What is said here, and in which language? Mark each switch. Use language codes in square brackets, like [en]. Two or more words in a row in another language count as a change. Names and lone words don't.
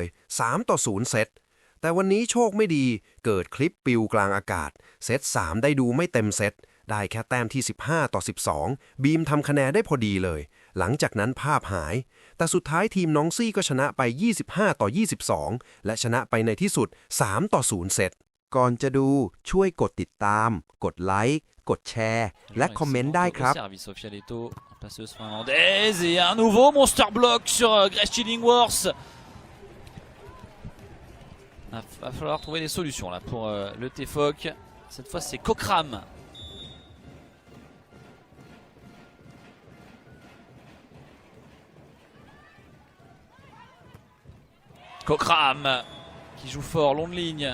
[th] 3-0 เซตแต่วันนี้โชคไม่ดีเกิดคลิปปิวกลางอากาศเซต3ได้ดูไม่เต็มเซตได้แค่แต้มที่15-12บีมทำคะแนนได้พอดีเลยหลังจากนั้นภาพหายแต่สุดท้ายทีมน้องซี่ก็ชนะไป25-22และชนะไปในที่สุด3-0 เซตก่อนจะดูช่วยกดติดตามกดไลค์กดแชร์และคอมเมนต์ได้ครับ [fr] Passeuse finlandaise et un nouveau [en] monster block [fr] sur Grace Chillingworth. Va falloir trouver des solutions là pour le TFOC. Cette fois c'est Cockram. Cockram qui joue fort, long de ligne.